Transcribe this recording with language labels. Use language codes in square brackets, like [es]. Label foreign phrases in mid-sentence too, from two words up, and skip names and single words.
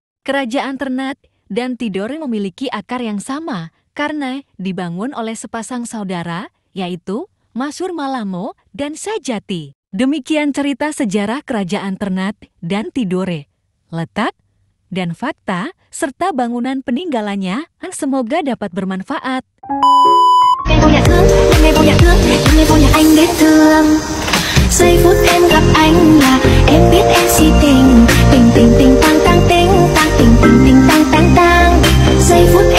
[id] Kerajaan Ternate dan Tidore memiliki akar yang sama karena dibangun oleh sepasang saudara, yaitu Masur Malamo dan Sajati. Demikian cerita sejarah kerajaan Ternate dan Tidore, letak dan fakta, serta bangunan peninggalannya. Semoga dapat bermanfaat. [vi] Ngày vô nhà thương, ngày vô nhà thương, ngày vô nhà anh biết thương. Giây phút em gặp anh là em biết em si tình, tình tình tình tang tang tình, tang tình tình tình tang tang tang. Giây phút